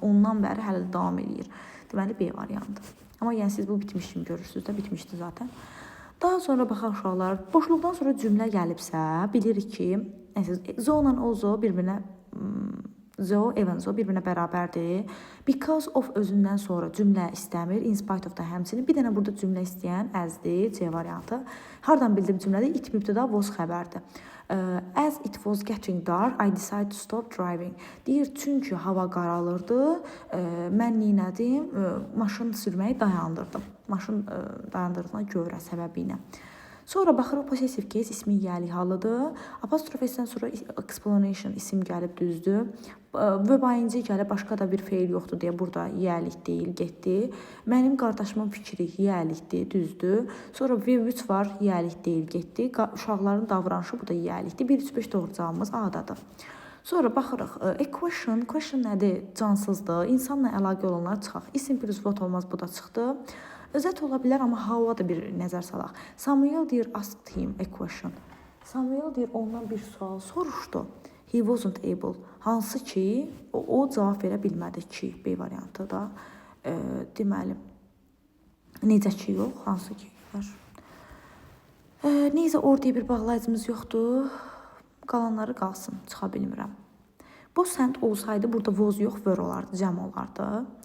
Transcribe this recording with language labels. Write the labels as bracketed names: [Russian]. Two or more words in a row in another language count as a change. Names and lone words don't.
[Azerbaijani] Ondan bəri hələ də davam edir. Deməli B variantı. Amma yəni siz bu bitmiş kimi görürsünüz də, bitmişdi zaten. Daha sonra baxaq uşaqlar, boşluqdan sonra cümlə gəlibsə, bilirik ki, zo ilə ozo bir-birinə bir-birinə bərabərdir. [English] Because of [Azerbaijani] özündən sonra cümlə istəmir, [English] in spite of [Azerbaijani] da həmçinin. Bir dənə burada cümlə istəyən əzdir, C variantı. Hardan bildim cümlədə? It mübtəda, was xəbərdir. [English] As it was getting dark, I decided to stop driving. [Azerbaijani] Deyir, çünki hava qaralırdı, mən neynədim? Maşın sürməyi dayandırdım. Maşın dayandırdığına görə səbəbi ilə. Sonra baxırıq [English] possessive case [Azerbaijani] ismi yiyəlik halıdır. Apostrofesindən sonra explanation isim gəlib düzdür. Vəbainci gəlib başqa da bir feil yoxdur deyə burada yiyəlik deyil, getdi. Mənim qardaşımın fikri yiyəlikdir, düzdür. Sonra V3 var, yiyəlik deyil, getdi. Uşaqların davranışı bu da yiyəlikdir. 1 3 5 doğru cavabımız A-dadır. Sonra baxırıq equation nədir? Cansızdır. İnsanla əlaqə olanlar çıxaq. İsim [English] plus what [Azerbaijani] olmaz, bu da çıxdı. Özət ola bilər, amma how-a da bir nəzər salaq. Samuel deyir, [English] asked him a question. [Azerbaijani] Samuel deyir, ondan bir sual soruşdu. [English] He wasn't able. [Azerbaijani] Hansı ki, o cavab verə bilmədi ki, B variantı da. Deməli, necə ki yox, hansı ki var. Neysə, orada bir bağlayıcımız yoxdur. Qalanları qalsın, çıxa bilmirəm. Bu sent olsaydı, burada was yox, were olardı, cəm olardı.